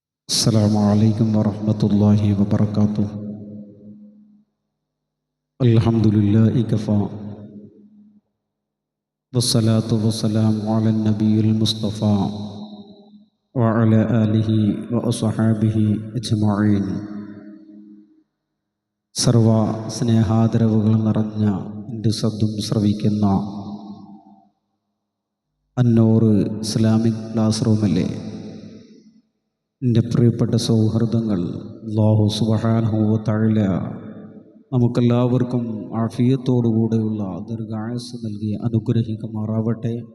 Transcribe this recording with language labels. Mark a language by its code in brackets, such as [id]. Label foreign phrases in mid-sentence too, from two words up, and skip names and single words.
[ar] السلام عليكم ورحمة الله وبركاته. الحمد لله كفى والصلاة والسلام على النبي المصطفى وعلى آله وأصحابه أجمعين. [ml] സർവ സ്നേഹാദരവുകൾ നിറഞ്ഞ എൻ്റെ ശബ്ദം ശ്രവിക്കുന്ന അന്നൂർ ഇസ്ലാമിക് ക്ലാസ് റൂമിലെ എൻ്റെ പ്രിയപ്പെട്ട സൗഹൃദങ്ങൾ, [ar] الله سبحانه وتعالى [ml] നമുക്കെല്ലാവർക്കും ആഫിയത്തോടുകൂടെയുള്ള ദീർഘായുസ്സ് നൽകി അനുഗ്രഹിക്കുമാറാവട്ടെ.